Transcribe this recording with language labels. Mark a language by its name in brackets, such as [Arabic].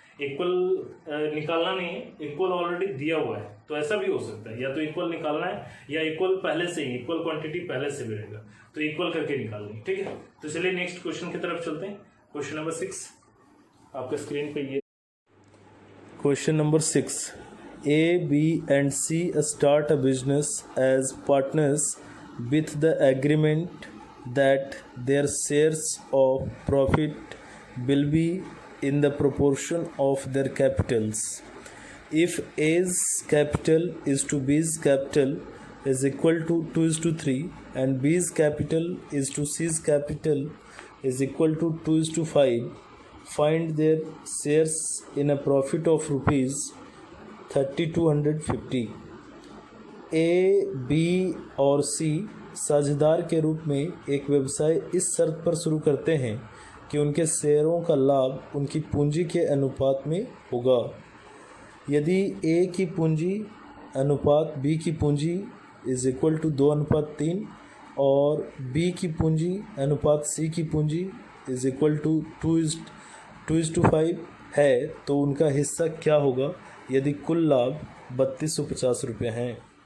[Hindi] Equal निकालना नहीं है, इक्वल ऑलरेडी दिया हुआ है, तो ऐसा भी हो सकता है, या तो इक्वल निकालना है या इक्वल पहले से ही, इक्वल क्वांटिटी पहले से भी रहेगा तो इक्वल करके निकाल लेंगे। ठीक है, तो चलिए नेक्स्ट क्वेश्चन की तरफ चलते हैं। क्वेश्चन नंबर 6 आपके स्क्रीन पे ये। [English] Question number 6. A, B and C start a business as partners with the agreement that their shares of profit will be in the proportion of their capitals. If A's capital is to B's capital is equal to 2:3 and B's capital is to C's capital is equal to 2:5, find their shares in a profit of rupees 3250. [Hindi] A, B और C साझेदार के रूप में एक व्यवसाय इस शर्त पर शुरू करते हैं कि उनके शेयरों का लाभ उनकी पूंजी के अनुपात में होगा। यदि A की पूंजी अनुपात B की पूंजी [English] is equal to [Hindi] 2:3 और B की पूंजी अनुपात C की पूंजी इज इक्वल टू 2:5 है तो उनका हिस्सा क्या होगा यदि कुल लाभ 3250 रुपये हैं।